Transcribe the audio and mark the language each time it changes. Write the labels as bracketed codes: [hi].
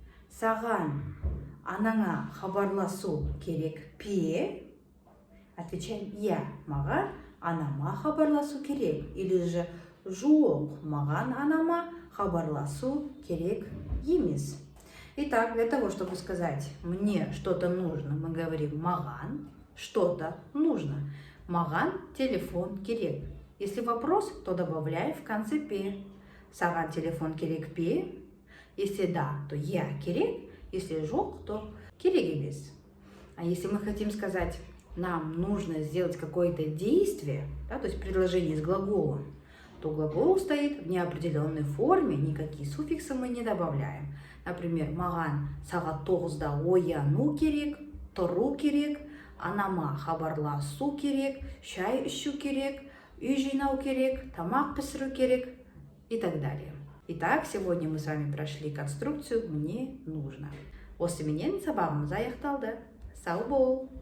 [kk] Саған анаңа хабарласу керек пе? [ru] Отвечаем я. [kk] Маған анама хабарласу керек. [ru] Или же [kk] жоқ маған анама хабарласу керек емес. [ru] Итак, для того, чтобы сказать «мне что-то нужно», мы говорим «маған что-то нужно». [kk] «Маған телефон керек». [ru] Если вопрос, то добавляй в конце «пе». [kk] «Саған телефон керек пе?» [ru] Если да, то [kk] «я керек». [ru] Если жоқ, то [kk] «керек емес». [ru] А если мы хотим сказать «нам нужно сделать какое-то действие», да, то есть предложение с глаголом, то глагол стоит в неопределенной форме, никакие суффиксы мы не добавляем. [kk] Например, «маған сағат 9-да ояну керек», «тұру керек», «анама хабарласу керек», «шай ішу керек», «үй жинау керек», «тамақ пісіру керек» [ru] и так далее. Итак, сегодня мы с вами прошли конструкцию «мне нужно». [kk] Осыменен сабағымыз аяқталды. Сау бол!